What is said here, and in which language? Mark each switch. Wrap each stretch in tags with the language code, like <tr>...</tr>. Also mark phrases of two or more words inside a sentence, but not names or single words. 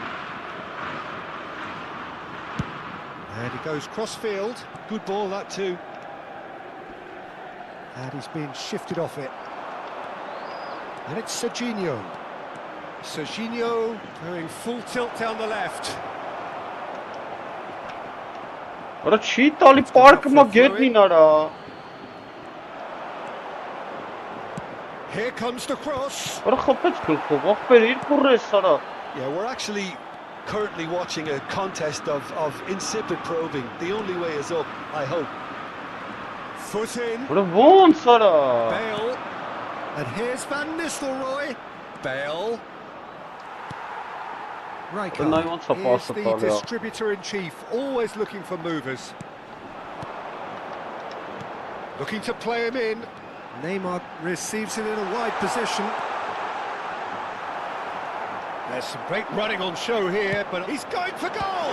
<en>And he goes cross-field. Good ball, that too. And he's been shifted off it. And it's Serginho. Serginho going full tilt down the left.</en> <hy>Ora չի տալի պարկը մա գետնին արա։</hy> <en>Here comes the cross.</en> <hy>Ora խփեց գլխով, ախպեր իր կուրես արա։</hy> <en>Yeah, we're actually currently watching a contest of insipid probing. The only way is up, I hope. Foot in.</en> <hy>Ora ոնց արա։</hy> <en>Bale. And here's Van Nistelrooy. Bale. Rijkaard is the distributor-in-chief, always looking for movers. Looking to play him in. Neymar receives it in a wide position. There's some great running on show here, but he's going for goal!</en>